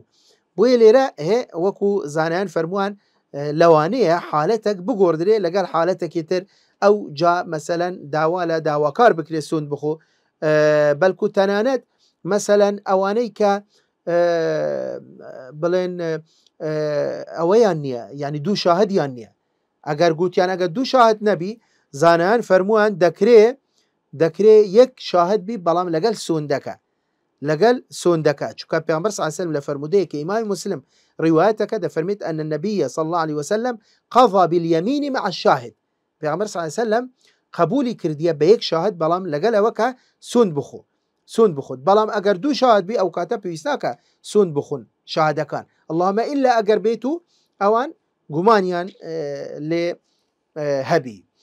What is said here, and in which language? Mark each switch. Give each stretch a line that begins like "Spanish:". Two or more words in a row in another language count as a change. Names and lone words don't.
Central Kurdish: بۆیە لێرە وەکو زانایان فەرمووان لەوانەیە حالەتێک بگۆڕدرێ لەگەڵ حالەتێکی تر ئەو جا مەسەلەن داوا لە داواکار بکرێت سوند بخۆ، بەڵکو تەنانەت مەسەلەن ئەوانەی کە بڵێن ئەوەیان نییە، ینی دوو شاهدیان نییە. ئەگەر گوتیان ئەگەر دوو شاهد نەبی زانایان فەرمووان دەکرێ یەک شاهد بی بەڵام لەگەڵ سوندەکە چونکە پێغەمبەر
Arabic: صلی الله علیه وسلم
Central Kurdish: لە فەرمودەیەکی ئیمامی مسلم ڕیوایەتەکە دەفەرمێت
Arabic: ئەن النبي صلى الله عليه وسلم قضى باليمين مع الشاهد.
Central Kurdish: پێغەمبەر
Arabic: صلی الله عليه وسلم
Central Kurdish: قبولی کردیە بە یەک شاهد بەڵام لەگەڵ ئەوەکە سوند بخۆت، بەڵام ئەگەر دوو شاهد بی ئەو کاتە پێویست ناکە سوند بخۆن شاهدەکان،
Arabic: اللهم ئیلا
Central Kurdish: ئەگەر بێت و ئەوان گومانیان لێ هەبی.